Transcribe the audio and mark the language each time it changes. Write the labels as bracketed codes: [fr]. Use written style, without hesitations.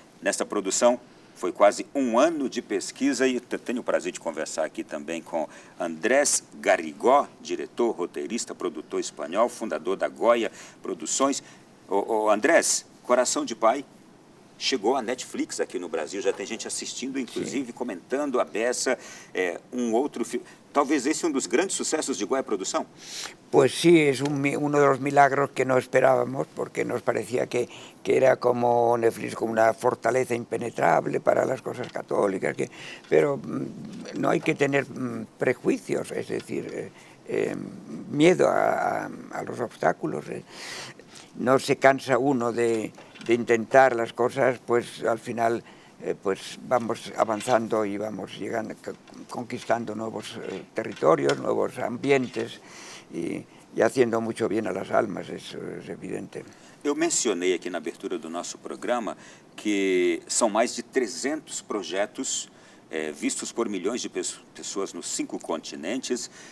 [pt] Nesta produção foi quase 1 ano de pesquisa e tenho o prazer de conversar aqui também com Andrés Garrigó, diretor, roteirista, produtor espanhol, fundador da Goya Produções. Andrés, Coração de Pai chegou à Netflix aqui no Brasil, já tem gente assistindo, inclusive comentando a peça, um outro filme. talvez esse um dos grandes sucessos de Goya Produção? [es] Pues sí, es uno de los milagros que no esperábamos, porque nos parecía que era como Netflix, como una fortaleza impenetrable para las cosas católicas, pero no hay que tener prejuicios, es decir, miedo a los obstáculos. No se cansa uno de intentar las cosas, pues al final pues vamos avanzando y vamos llegando, conquistando nuevos territorios, nuevos ambientes y haciendo mucho bien a las almas, eso es evidente. [pt] Eu mencionei aqui na abertura do nosso programa que são mais de 300 projetos vistos por milhões de pessoas nos 5 continentes.